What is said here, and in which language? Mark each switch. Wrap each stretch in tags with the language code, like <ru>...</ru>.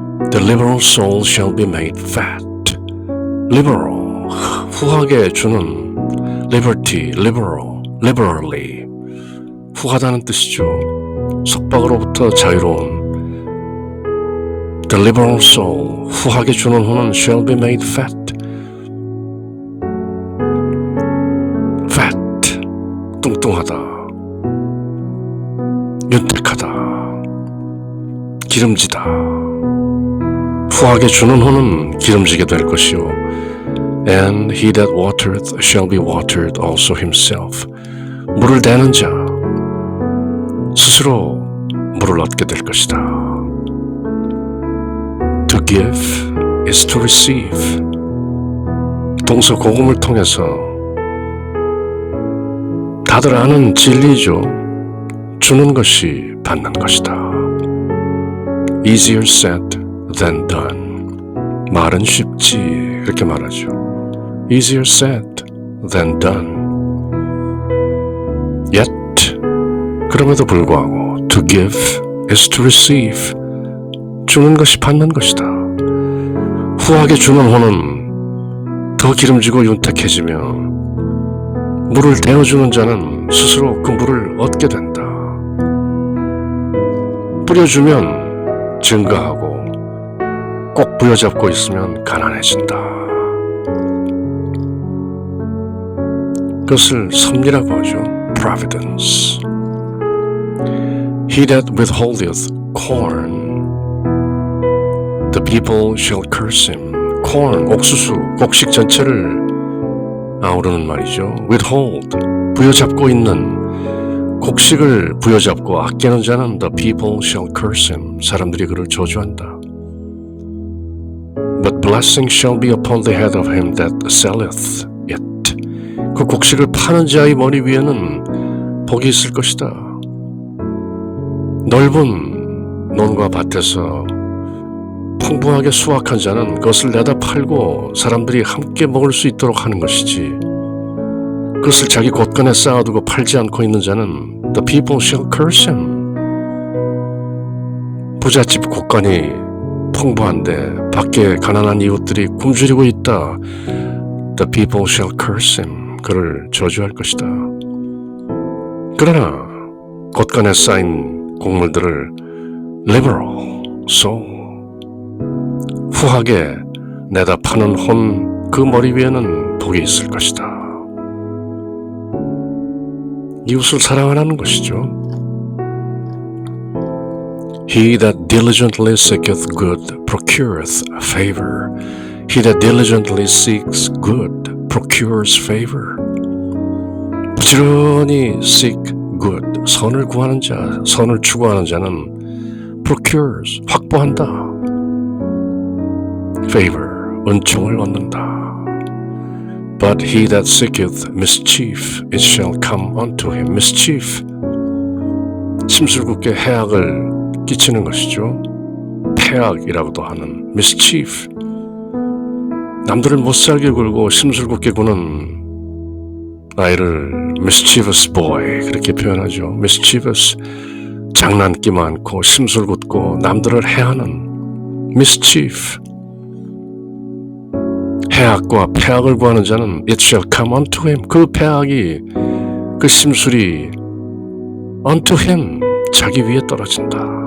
<en>The liberal soul shall be made fat.</en> <ko>Liberal, 후하게 주는 liberty, liberal, liberally, 후하다는 뜻이죠. 속박으로부터 자유로운</ko> <en>The liberal soul,</en> <ko>후하게 주는 후는</ko> <en>shall be made fat.</en> <ko>Fat, 뚱뚱하다, 윤택하다, 기름지다. 후하게 주는 후는 기름지게 될 것이요.</ko> <en>And he that watereth shall be watered also himself.</en> <ko>물을 대는 자 스스로 물을 얻게 될 것이다.</ko> <en>To give is to receive.</en> <ko>동서 고금을 통해서 다들 아는 진리죠. 주는 것이 받는 것이다.</ko> <en>Easier said than done.</en> <ko>말은 쉽지 이렇게 말하죠.</ko> <en>Easier said than done. Yet</en> <ko>그럼에도 불구하고</ko> <en>to give is to receive.</en> <ko>주는 것이 받는 것이다. 후하게 주는 후는 더 기름지고 윤택해지며 물을 대어주는 자는 스스로 그 물을 얻게 된다. 뿌려주면 증가하고 꼭 부여잡고 있으면 가난해진다. 그것을 섭리라고 하죠. Providence.</ko> <en>He that withholdeth corn, the people shall curse him.</en> <ko>corn, 옥수수, 곡식 전체를 아우르는 말이죠. withhold, 부여잡고 있는 곡식을 부여잡고 아끼는 자는</ko> <en>the people shall curse him.</en> <ko>사람들이 그를 저주한다.</ko> <en>But blessing shall be upon the head of him that selleth it.</en> <ko>그 곡식을 파는 자의 머리 위에는 복이 있을 것이다. 넓은 논과 밭에서 풍부하게 수확한 자는 그것을 내다 팔고 사람들이 함께 먹을 수 있도록 하는 것이지, 그것을 자기 곳간에 쌓아두고 팔지 않고 있는 자는</ko> <en>the people shall curse him.</en> <ko>부잣집 곳간이 풍부한데 밖에 가난한 이웃들이 굶주리고 있다.</ko> <en>The people shall curse him.</en> <ko>그를 저주할 것이다. 그러나 곳간에 쌓인 곡물들을 liberal, sow, 후하게 내다 파는 혼 그 머리 위에는 복이 있을 것이다. 이웃을 사랑하라는 것이죠.</ko> <en>He that diligently seeketh good procureth favor. He that diligently seeks good procures favor.</en> <ko>부지런히</ko> <en>seek good,</en> <ko>선을 구하는 자, 선을 추구하는 자는 procures, 확보한다. favor, 은총을 얻는다.</ko> <en>But he that seeketh mischief, it shall come unto him.</en> <ko>mischief, 심술궂게 해악을 끼치는 것이죠. 폐악이라고도 하는 mischief, 남들을 못살게 굴고 심술궂게 구는 아이를 mischievous boy 그렇게 표현하죠. mischievous, 장난기 많고 심술궂고 남들을 해하는 mischief. 해악과 폐악을 구하는 자는</ko> <en>it shall come unto him.</en> <ko>그 폐악이, 그 심술이</ko> <en>unto him,</en> <ko>자기 위에 떨어진다.</ko>